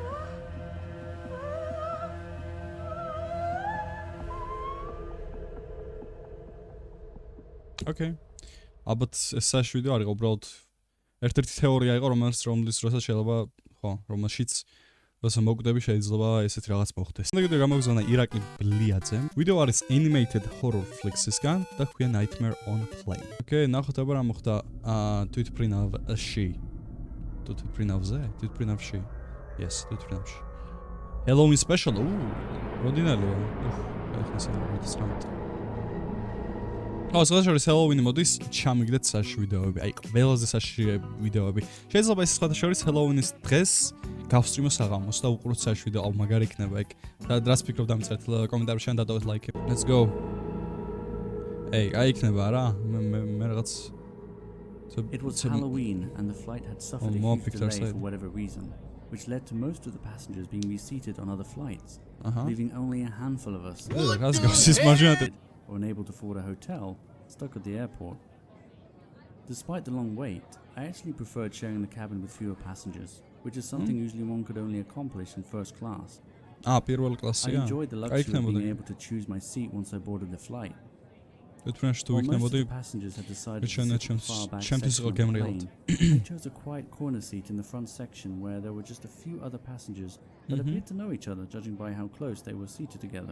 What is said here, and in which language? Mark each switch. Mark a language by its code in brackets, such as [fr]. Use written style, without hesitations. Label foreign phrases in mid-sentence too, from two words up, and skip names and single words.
[en] Okay. [ka] ალბათ ეს საშ ვიდეო არ იყო, უბრალოდ ერთ-ერთი თეორია იყო, რომლის დროსაც შეიძლება, ხო, რომელშიც როცა მოკვდები შეიძლება ესეთი რაღაც მოხდეს. და კიდევ გამოგზავნა ირაკლი ბლიაძემ. ვიდეო არის [en] animated horror flicks- [ka] ისგან და ქვია Nightmare on a Plane. Okay, ნახოთ აბა რა მოხდა თვითმფრინავში. თვითმფრინავში. Yes, თვითმფრინავში. [en] Halloween special. [ka] როდინალია. ეხლა სამწუხაროდ. სხვადასხვა Halloween-ი მოდის ჩამიგდეთ საშ ვიდეოები. აი, ყველაზე საში ვიდეოები. შეიძლება ეს სხვადასხვა Halloween-ის დღეს გავსტრიმო საღამოს და უყუროთ საშ ვიდეო, მაგარი იქნება ეგ. და რას ფიქრობ დამწერთ კომენტარებში ან დადავეთ ლაიქი. [en] Let's go. [ka] აი იქნება რა? მე რაღაც [en] It was Halloween and the flight had suffered a huge delay for whatever reason, which led to most of the passengers being reseated on other flights, leaving only a handful of us unable to afford a hotel, stuck at the airport. Despite the long wait, I actually preferred sharing the cabin with fewer passengers, which is something usually one could only accomplish in first class. [ka] პირველ კლასია. [en] I enjoyed the luxury of being able to choose my seat once I boarded the flight. Most of the passengers had decided to sit in the far back section of the plane. I chose a quiet corner seat in the front section where there were just a few other passengers that appeared to know each other, judging by how close they were seated together.